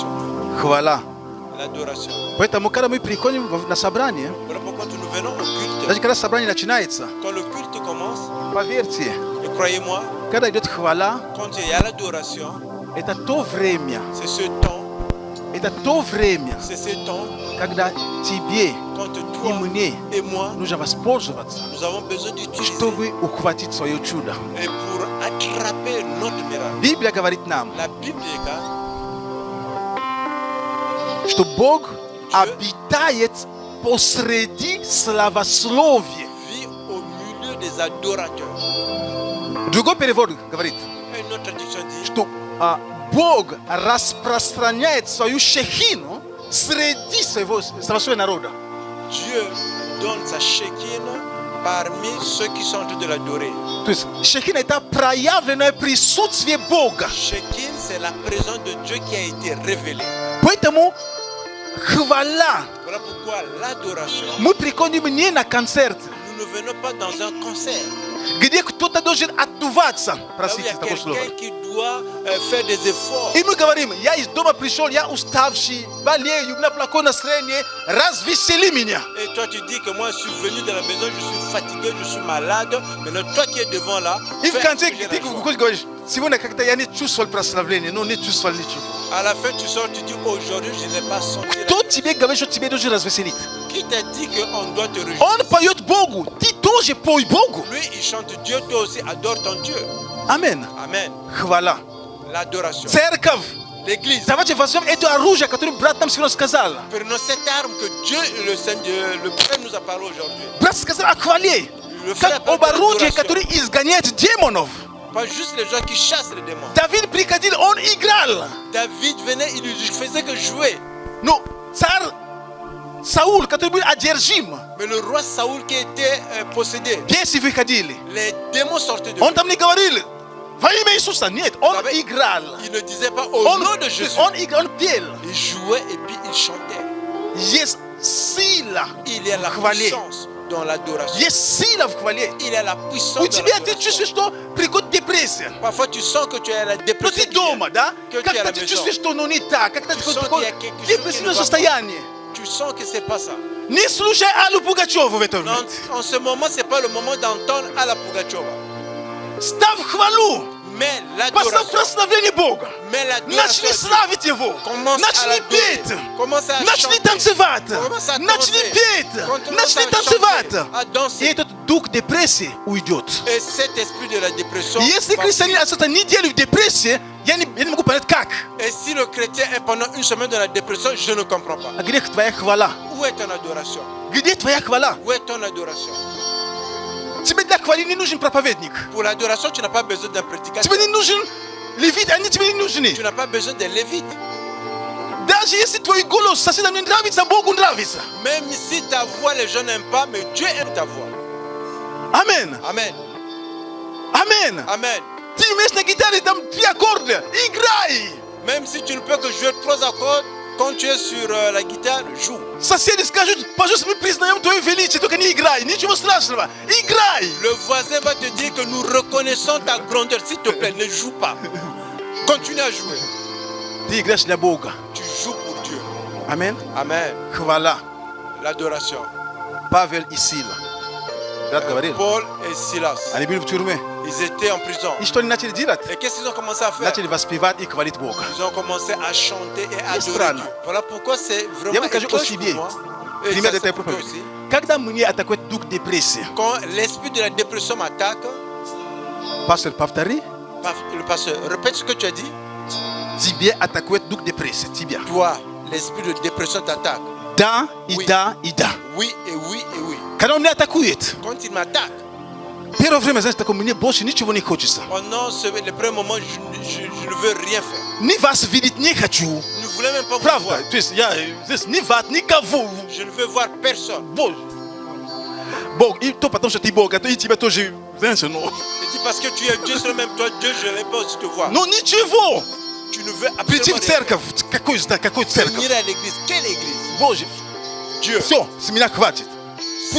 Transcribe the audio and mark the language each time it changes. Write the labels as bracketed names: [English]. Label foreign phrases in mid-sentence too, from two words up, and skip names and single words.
[Russian] Хвала. [French] L'adoration. [Russian] Поэтому, когда мы приходим на собрание, [French] Voilà pourquoi nous venons au culte. [Russian] даже когда собрание начинается, [French] Quand le culte commence, [Russian] поверьте, [French] et croyez-moi, [Russian] когда идет хвала, [French] quand il y a l'adoration, [Russian] это то время, [French] c'est ce temps, c'est ce temps, quand [Russian] когда тебе [French] toi [Russian] и мне [French] et moi, [Russian] нужно воспользоваться, [French] nous avons besoin d'utiliser [Russian] чтобы ухватить свое чудо. [French] et pour attraper notre miracle. [Russian] Библия говорит нам, [French] La Bible dit [Russian] что Бог обитает посреди славословия. [French] vit au milieu des adorateurs. [Russian] Другой перевод говорит, [French] Et une autre traduction dit [Russian] что Bog распространяет свою шехину среди своего народа. [French] Dieu donne sa Shekinah parmi ceux qui sont en train de l'adorer. [Russian] То есть шехина это проявленное присутствие Бога. [French] Shekinah, c'est la présence de Dieu qui a été révélée. [Russian] Поэтому хвала [French] Voilà pourquoi l'adoration, [Russian] мы приходим не на концерт, [French] nous ne venons pas dans un concert. [Russian] где кто-то должен отдуваться, [French] Là où il y [Russian] простите [French] a [Russian] такое слово. [French] quelqu'un qui doit faire des efforts. [Russian] И мы говорим, я из дома пришел, я уставший, болею, у меня плохое настроение, развесели меня. [French] Et toi tu dis que moi je suis venu de la maison, je suis fatigué, je suis malade. Maintenant toi qui es devant là, [Russian] И в [French] fais [Russian] конце [French] bouger la [Russian] ты [French] joie. [Russian] говоришь, сегодня как-то я не чувствовал прославления, ну не чувствовал ничего. [French] À la fin tu sors, tu dis aujourd'hui je n'ai pas senti la [Russian] Кто тебе говорит, что тебе должен развеселить? [French] Qui t'a dit qu'on doit te réjouir? [Russian] Он поет Богу, ты тоже пой Богу. [French] Lui il chante Dieu, toi aussi adore ton Dieu. [Russian] Амен. [French] Amen. [Russian] Хвала. [French] L'adoration. [Russian] Церковь. [French] L'église. [Russian] Давайте возьмем это оружие, которое брат нам сегодня сказал. [French] Prenons cette arme que Dieu, le Seigneur, le Père nous a parlé aujourd'hui. [Russian] Брат сказал о хвале. [French] Le frère [Russian] Как об [French] parle de [Russian] орудии, [French] l'adoration. [Russian] которое изгоняет демонов. [French] Pas juste les gens qui chassent les démons. [Russian] Давид приходил, он играл. [French] David venait, il ne faisait que jouer. [Russian] Но царь Саул, который был одержим, [French] Mais le roi Saoul qui était possédé, [Russian] бесы выходили. [French] les démons sortaient de [Russian] Он [French] lui. [Russian] там не говорил во имя Иисуса, нет, он [French] David, [Russian] играл. [French] il ne disait pas au [Russian] Он, [French] nom de Jésus. [Russian] он играл, он пел. [French] Il jouait et puis il chantait. [Russian] Есть сила [French] Il y a la [Russian] в хвале. [French] puissance dans l'adoration. [Russian] Есть сила в хвале. [French] Il y a la puissance [Russian] У [French] dans [Russian] тебя ты [French] l'adoration. [Russian] чувствуешь, что приходит депрессия. [French] Parfois tu sens que tu es à la [Russian] Но [French] dépression. [Russian] ты дома, да? [French] Que tu es à [Russian] Как-то [French] la [Russian] ты [French] maison. [Russian] чувствуешь, что ну не так. Как-то [French] Tu sens qu'il y a [Russian] такое [French] quelque chose qui [Russian] депрессивное [French] ne va pas. [Russian] состояние. [French] Tu sens que c'est pas ça. [Russian] Не слушай Аллу Пугачеву в это [French] Non, [Russian] время. [French] en ce moment, c'est pas le moment d'entendre à la Pugacheva. [Russian] Ставь хвалу. [French] Mais [Russian] Поставь [French] l'adoration, [Russian] прославление Бога. [French] mais [Russian] Начни [French] l'adoration, [Russian] славить Его. [French] Commence à [Russian] Начни [French] l'adorer. [Russian] петь. [French] Commence à [Russian] Начни [French] chanter. [Russian] танцевать. [French] Commence à [Russian] Начни [French] danser. [Russian] петь. [French] Commence [Russian] Начни [French] à [Russian] танцевать. [French] chanter, à [Russian] И [French] danser. [Russian] этот дух депрессии уйдет. [French] Et cet esprit de la dépression, [Russian] Если [French] va [Russian] христианин [French] fuir. [Russian] остается неделю в депрессии, я не могу понять как. [French] Et si le chrétien est pendant une semaine dans la dépression, je ne comprends pas. [Russian] А где твоя хвала? [French] Où est ton adoration? [Russian] Где твоя хвала? [French] Où est ton adoration? [Russian] Тебе для хвалы не нужен проповедник. [French] Pour l'adoration, tu n'as pas besoin d'un prédicateur. [Russian] Тебе не нужен левит, они тебе не нужны. [French] Tu n'as pas besoin des lévites. [Russian] Даже если твой голос соседям не нравится, Богу нравится. [French] Même si ta voix, les gens n'aiment pas, mais Dieu aime ta voix. [Russian] Амен. [French] Amen. [Russian] Амен. [French] Amen. [Russian] Ты умеешь на гитаре там 3 аккорда. Играй. [French] Même si tu ne peux que jouer 3 accords, quand tu es sur la guitare, joue. [Russian] Соседи скажут, пожалуйста, мы признаем твое величие, только не играй. Ничего страшного. Играй. [French] Le voisin va te dire que nous reconnaissons ta grandeur. S'il te plaît, ne joue pas. Continue à jouer. [Russian] Ты играешь для Бога. [French] Tu joues pour Dieu. [Russian] Амен. [French] Amen. [Russian] Хвала. [French] L'adoration. [Russian] Павел и Сила. Брат говорил. [French] Paul et Silas, [Russian] Они были в тюрьме. [French] ils étaient en prison. [Russian] И что они начали делать? [French] Et qu'est-ce qu'ils ont commencé à faire? [Russian] Начали воспевать и хвалить Бога. [French] Ils ont commencé à chanter et à adorer [Russian] странно. [French] Dieu. Voilà pourquoi c'est [Russian] Я [French] vraiment [Russian] вам скажу о [French] étrange [Russian] себе. [French] pour moi. Et [Russian] Пример [French] ça, [Russian] этой [French] c'est pour toi [Russian] проповеди. [French] aussi. [Russian] Когда мне атакует дух депрессии, [French] Quand l'esprit de la dépression m'attaque, [Russian] пастор, повтори, [French] le pasteur, répète ce que tu as dit. [Russian] тебе атакует дух депрессии. Тебя. [French] Toi, l'esprit de dépression t'attaque. [Russian] Да, и [French] Oui. [Russian] да, и да. [French] Oui et oui et oui. [Russian] Когда он меня атакует, [French] Quand il m'attaque, [Russian] первое время, знаешь, такое, мне больше ничего не хочется. [French] pendant les premiers moments, je ne veux rien faire. [Russian] Ни вас видеть не хочу. [French] Je ne voulais même pas vous [Russian] Правда. [French] voir. [Russian] То есть я здесь ни вас, никого. [French] Je ne veux voir personne. [Russian] Бог. Бог. И то потому, что ты Бог, а то и тебя тоже, знаешь, ну. [French] Je dis parce que tu es Dieu, seul même toi, Dieu, je n'ai pas aussi te voir. [Russian] Ну ничего. [French] Tu ne veux [Russian] Прийти [French] absolument [Russian] в [French] rien [Russian] церковь. Какой [French] faire. [Russian] церковь? [French] Venir à l'église. Quelle église? [Russian] Боже. [French] Dieu. [Russian] Все, с меня хватит. Пусть